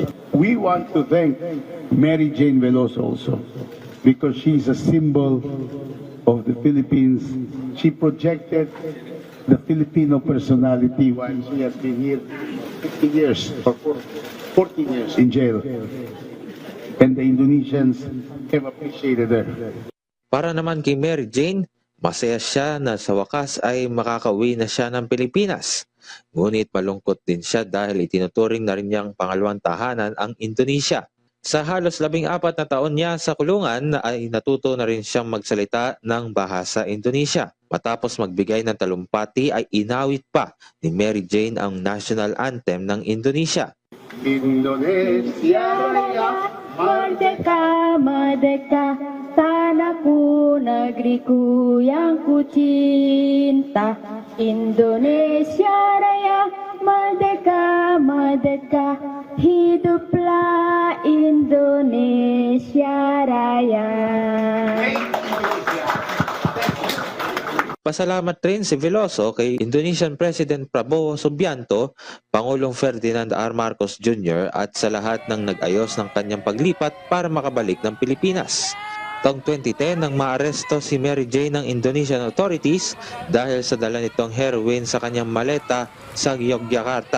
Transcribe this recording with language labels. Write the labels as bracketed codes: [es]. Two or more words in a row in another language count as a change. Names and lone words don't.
[en] We want to thank Mary Jane Veloso also because she is a symbol of the Philippines. She projected the Filipino personality while she has been here 50 years or 14 years in jail. And the Indonesians have appreciated her. [tl] Para naman kay Mary Jane, masaya siya na sa wakas ay makakauwi na siya ng Pilipinas. Ngunit malungkot din siya dahil itinuturing na rin niyang pangalawang tahanan ang Indonesia. Sa halos 14 na taon niya sa kulungan ay natuto na rin siyang magsalita ng bahasa Indonesia. Matapos magbigay ng talumpati ay inawit pa ni Mary Jane ang [en] national anthem [tl] ng Indonesia. [id] Indonesia Raya, Merdeka, merdeka, tanahku, negeriku yang ku cinta. Indonesia Raya, merdeka, merdeka, hiduplah Indonesia Raya. [tl] Pasalamat rin si Veloso kay [en] Indonesian President [tl] Prabowo Subianto, Pangulong Ferdinand R. Marcos Jr. at sa lahat ng nag-ayos ng kanyang paglipat para makabalik ng Pilipinas. Taong 2010 nang maaresto si Mary Jane ng [en] Indonesian authorities [tl] dahil sa dala nitong heroin sa kanyang maleta sa Yogyakarta.